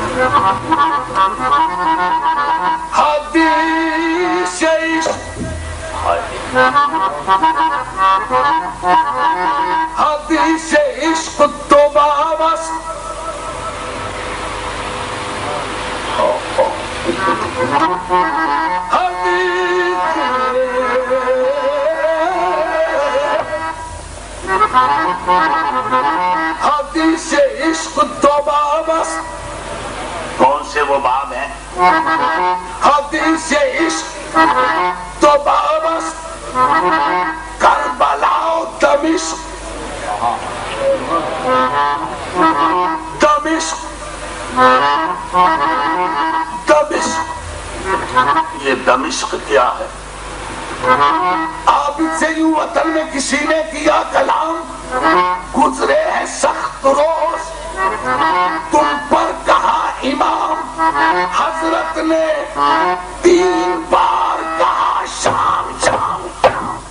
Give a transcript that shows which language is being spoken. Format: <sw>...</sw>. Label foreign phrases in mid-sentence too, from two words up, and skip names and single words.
<fa>حديث عشق حديث عشق تو بابس حدیث عشق تو بابس</fa> <ur>کون سے وہ باب ہے?</ur> <fa>حدیث عشق تو بابس کربلا و دمشق دمشق دمشق</fa> <ur>یہ دمشق کیا ہے? آپ سے یوں وطن میں کسی نے کیا کلام، گزرے ہیں سخت روز تم پر کہا امام، حضرت نے 3 بار کہا شام شام شام.</ur>